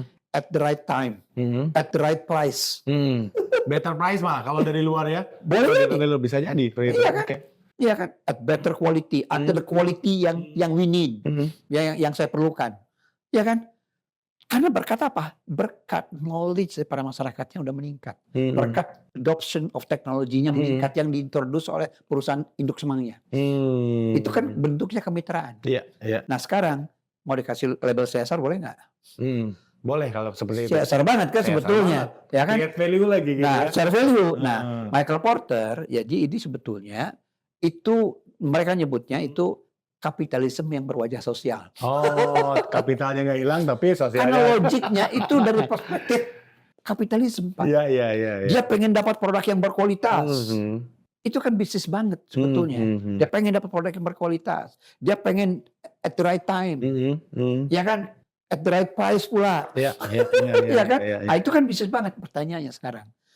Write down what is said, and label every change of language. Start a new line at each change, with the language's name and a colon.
English: At the right time, at the right price.
Indonesian: Better price mah kalau dari luar ya. Boleh jadi. Bisa jadi. Iya kan? Iya kan?
English: At better quality, at the quality
Indonesian: yang
English: we need,
Indonesian: yang saya perlukan. Iya kan? Karena berkat apa? Berkat knowledge daripada masyarakatnya udah meningkat. Berkat
English: adoption of
Indonesian: teknologinya meningkat yang diintroduce oleh perusahaan induk semangnya. Itu kan bentuknya kemitraan. Iya. Nah sekarang mau dikasih label CSR boleh nggak? Boleh kalau seperti itu. CSR banget kan sebetulnya, ya kan?
English: Create value
Indonesian: lagi gitu. Nah, share value. Nah, Michael Porter, jadi ini sebetulnya itu mereka nyebutnya itu kapitalisme yang berwajah sosial. Oh, kapitalnya nggak hilang tapi sosialnya. Karena logiknya itu dari perspektif kapitalisme, Pak. Iya. Dia pengen dapat produk yang berkualitas. Itu kan bisnis banget sebetulnya. Dia pengen dapat produk yang berkualitas. Dia pengen
English: at the right time.
Indonesian: Ya kan?
English: At the right price
Indonesian: pula. Iya kan? Nah, itu kan bisnis banget pertanyaannya sekarang.